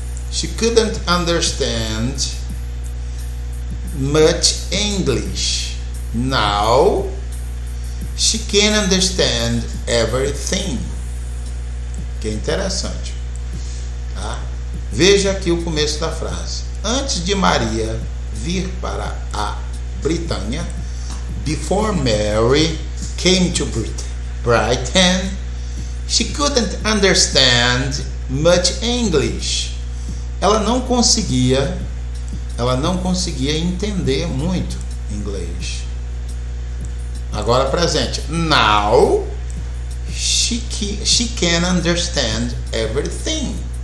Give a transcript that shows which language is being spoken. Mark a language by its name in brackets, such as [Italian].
[English] She couldn't understand much English. Now she can understand everything. [Portuguese] Que é interessante, tá? Veja aqui o começo da frase. Antes de Maria vir para a Britânia, [English] before Mary came to Britain, she couldn't understand much English. [Portuguese] Ela não conseguia entender muito inglês. Agora presente. [English] Now she can understand everything.